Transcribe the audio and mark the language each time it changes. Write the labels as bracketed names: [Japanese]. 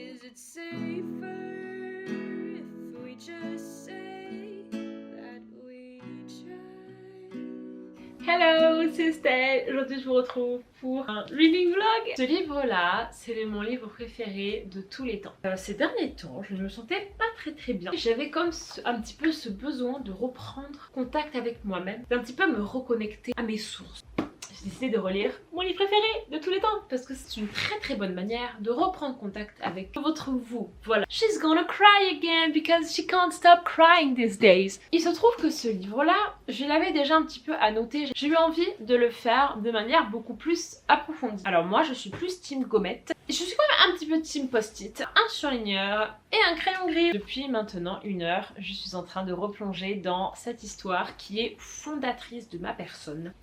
[English] it safer if we just say that we tried? [French] Hello, c'est Estelle. Aujourd'hui je vous retrouve pour un reading vlog. Ce livre-là, c'est mon livre préféré de tous les temps. Ces derniers temps, je ne me sentais pas très bien. J'avais comme un petit peu ce besoin de reprendre contact avec moi-même, d'un petit peu me reconnecter à mes sources. J'ai décidé de relire mon livre préféré de tous les temps parce que c'est une très bonne manière de reprendre contact avec votre vous. Voilà. [English] She's gonna cry again because she can't stop crying these days. [French] Il se trouve que ce livre-là, je l'avais déjà un petit peu annoté. J'ai eu envie de le faire de manière beaucoup plus approfondie. Alors moi, je suis plus team gommette. Je suis quand même un petit peu team post-it, un surligneur et un crayon gris. Depuis maintenant 1 heure, je suis en train de replonger dans cette histoire qui est fondatrice de ma personne.